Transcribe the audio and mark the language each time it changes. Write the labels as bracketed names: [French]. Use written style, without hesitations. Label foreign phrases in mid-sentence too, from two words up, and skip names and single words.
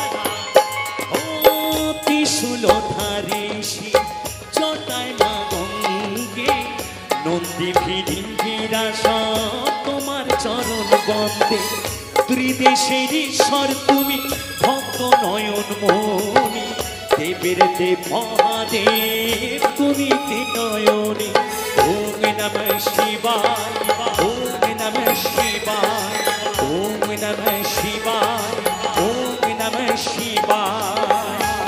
[Bangla] ও ত্রিশূলধারী ঋষি জটায় মা গঙ্গে, নন্দী ভিড়িরা সব তোমার চরণ বন্দে। ত্রিদেশের ঈশ্বর তুমি, ভক্ত নয়ন মনি, দেবের দেব মহাদেব তুমি ত্রিনয়নী। [Sanskrit] ওম নমঃ শিবায়, ওম নমঃ শিবায়, ওম নমঃ শিবায়, ওম নমঃ শিবায়।